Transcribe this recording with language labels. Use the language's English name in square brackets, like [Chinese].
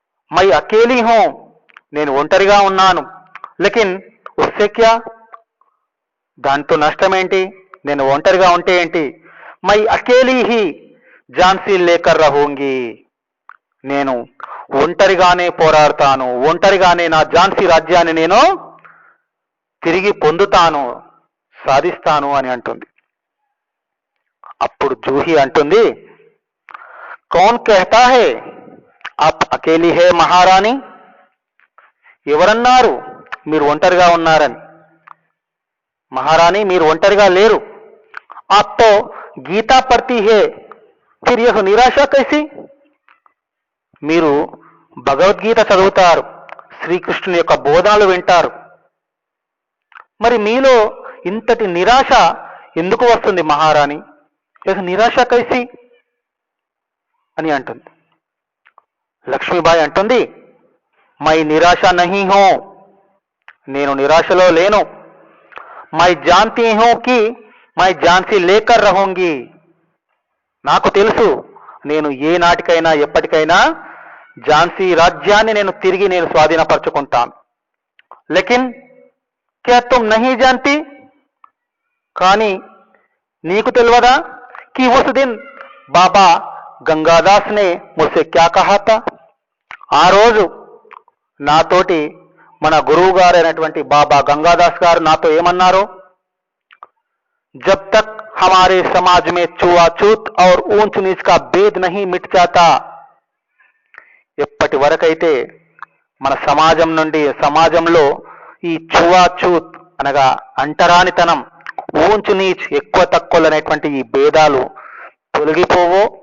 [Hindi] My అకేలీ who, [Telugu] నేను ఒంటరిగా ఉన్నాను. [Hindi] లేకిన్ ఉస్సే క్యా, [Telugu] దాంతో నష్టం ఏంటి, నేను ఒంటరిగా ఉంటే ఏంటి. [Hindi] మై అకేలీ హీ ఝాన్సీ లేకర్ రహూంగి, [Telugu] నేను ఒంటరిగానే పోరాడతాను, ఒంటరిగానే నా ఝాన్సీ రాజ్యాన్ని నేను తిరిగి పొందుతాను, సాధిస్తాను అని అంటుంది. అప్పుడు జూహి అంటుంది, [Hindi] కౌన్ कहता है आप अकेली है महारानी? [Telugu] ఎవరన్నారు మీరు ఒంటరిగా ఉన్నారని? మహారాణి, మీరు ఒంటరిగా లేరు. [Hindi] आप तो गीता पढ़ती है, फिर यह निराशा कैसी? [Telugu] మీరు భగవద్గీత చదువుతారు, శ్రీకృష్ణుని యొక్క బోధనలు వింటారు, మరి మీలో ఇంతటి నిరాశ ఎందుకు వస్తుంది మహారాణి? [Hindi] నిరాశ కైసి [Telugu] అని అంటుంది. లక్ష్మీబాయి అంటుంది, [Hindi] మై నిరాశ నహీ హూ, [Telugu] నేను నిరాశలో లేను. [Hindi] మై జాన్తీ హూ కి మై ఝాన్సీ లేకర్ రహూంగి, [Telugu] నాకు తెలుసు నేను ఏ నాటికైనా ఎప్పటికైనా ఝాన్సీ రాజ్యాన్ని నేను స్వాధీనపరచుకుంటాను. [Hindi] లేకిన్ క్యా తుమ్ నహీ జాన్తీ, [Telugu] కానీ నీకు తెలియదా [Hindi] कि उस दिन बाबा गंगादास ने मुझसे क्या कहा था? [Telugu] ఆ రోజు నాతోటి మన గురువు గారైనటువంటి బాబా గంగాదాస్ గారు నాతో ఏమన్నారు? [Hindi] जब तक हमारे समाज में छुआछूत और ऊंच नीच का भेद नहीं मिट जाता, [Telugu] ఎప్పటి వరకైతే మన సమాజంలో ఈ ఛువాఛూత్ అనగా అంటరానితనం, ఊంచు నీచ్ ఎక్కువ తక్కువలు అనేటువంటి ఈ భేదాలు తొలగిపోవో,